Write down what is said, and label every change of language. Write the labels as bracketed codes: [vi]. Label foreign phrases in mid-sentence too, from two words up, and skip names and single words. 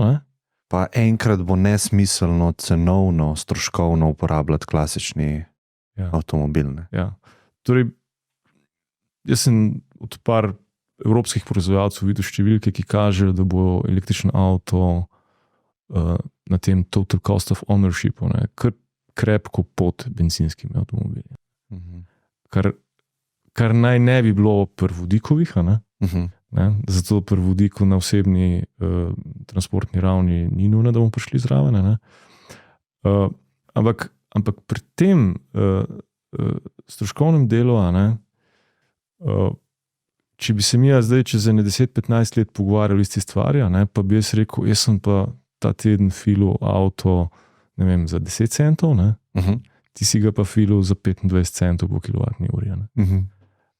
[sl] Pa enkrat bo nesmiselno, cenovno, stroškovno uporabljati klasični avtomobil. Torej, jaz sem od par evropskih proizvajalcev videl številke, ki kažejo, da bo električni avto na tem [en] total cost of ownershipu [sl] kar krepko pod benzinskimi avtomobili. Kar naj ne bi bilo pri vodikovih, zato pri vodiku na osebni transportni ravni ni nujno, da bomo prišli zraven. Ampak pri tem stroškovnem delu, če bi se mi zdaj čez 10-15 let pogovarjali isti stvari, pa bi jaz rekel, jaz sem pa ta teden filil avto, ne vem, za 10 centov, ti si ga pa filil za 25 centov po kilovatni uri.